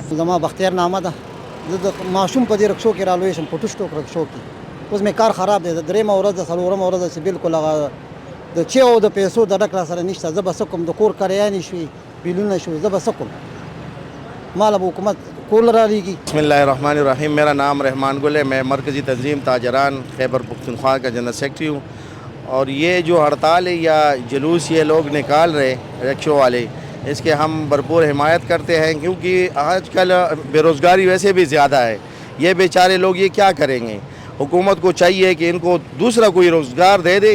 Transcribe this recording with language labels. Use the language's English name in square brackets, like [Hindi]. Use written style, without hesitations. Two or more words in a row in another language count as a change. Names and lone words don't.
[Pashto] زما بختیار نامه ده زه د ماشوم په دې رکشو کې رالوی شم په ټوسټوک رکشو کې اوس مې کار خراب دی د درېیمه ورځ د څلورمه ورځ چې بالکل هغه د چیو د پیسو د ډک را سره نشته زه به څه کوم د کور کریانې شوي بیلونه شوي زه به څه کوم ماله به حکومت کول رالیږي [Arabic] بسم اللہ الرحمن الرحیم [Urdu] میرا نام رحمان گل ہے میں مرکزی تنظیم تاجران خیبر پختونخوا کا جنرل سیکرٹری ہوں اور یہ جو ہڑتال ہے یا جلوس یہ لوگ نکال رہے رکشوں والے اس کے ہم بھرپور حمایت کرتے ہیں کیونکہ آج کل بے روزگاری ویسے بھی زیادہ ہے یہ بیچارے لوگ یہ کیا کریں گے حکومت کو چاہیے کہ ان کو دوسرا کوئی روزگار دے دے